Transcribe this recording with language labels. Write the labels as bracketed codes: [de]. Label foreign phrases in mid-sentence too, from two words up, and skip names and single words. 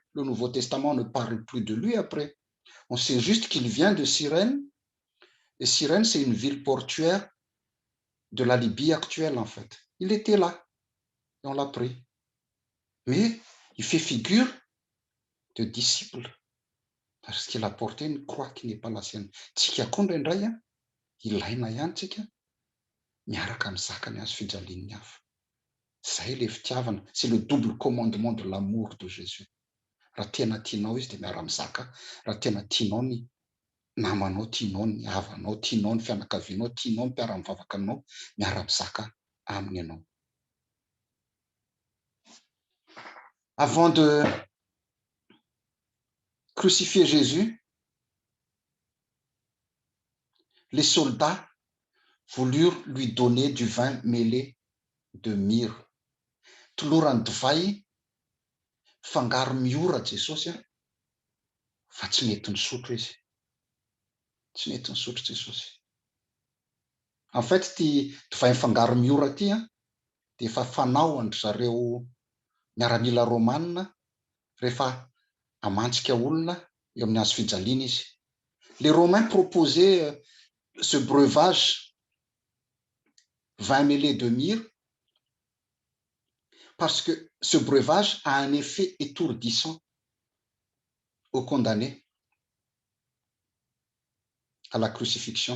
[fr] Le Nouveau Testament ne parle plus de lui après. On sait juste qu'il vient de Cyrène. Et Cyrène, c'est une ville portuaire de la Libye actuelle, en fait. Il était là et on l'a pris. Mais il fait figure de disciple parce qu'il a porté une croix qui n'est pas la sienne. [mg] Tsika koa indraindray ilaina ihany tsika miaraka mizaka ny hazo fijalin'ny hafa. Zay le fitiavana. [fr] C'est le double commandement de l'amour de Jésus. [mg] Raha tena tianao izy dia miara-mizaka. Raha tena tianao ny namanao, tianao ny havanao, tianao ny fianakavianao, tianao ny mpiara-mivavaka aminao, miara-mizaka aminy ianao. [fr] Avant de crucifier Jésus, les soldats voulurent lui donner du vin mêlé de myrrhe. [mg] Tolorany divay fangaro miora Jesosy, fa tsy mety nisotro izy. Tsy mety nisotro Jesosy. [fr] En fait, [mg] ty divay fangaro miora ty dia efa fanao andry zareo miaramila romanina rehefa amantsika olona eo amin'ny hazo fijaliana izy. [fr] Les Romains proposaient ce breuvage vin mêlé de myrrhe parce que ce breuvage a un effet étourdissant aux condamnés à la crucifixion.